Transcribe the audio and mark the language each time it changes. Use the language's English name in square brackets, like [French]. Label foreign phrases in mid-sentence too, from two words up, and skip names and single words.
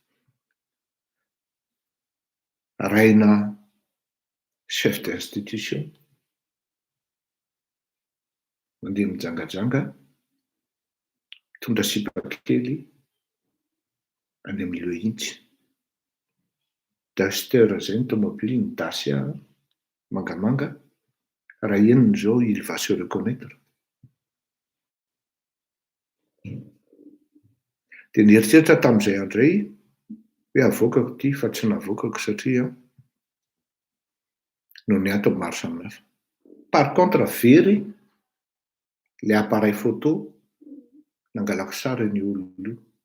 [Malagasy] Raina [French] chef d'institution [Malagasy] mandeha mijangajanga, tondra sipaka kely any amin'ny Le Intsy. Duster zay ny tomobile ny Dacia mangamanga, raha eniny zao [French] il va se reconnaître. [Malagasy] Dia nieritreritra tamin'izay andray hoe avoakako ity, fa tsy navoakako satria no ny antony maro samihafa. [French] Par contre [Malagasy] very [French] le appareil photo [Malagasy] nangalako sary ny olona io.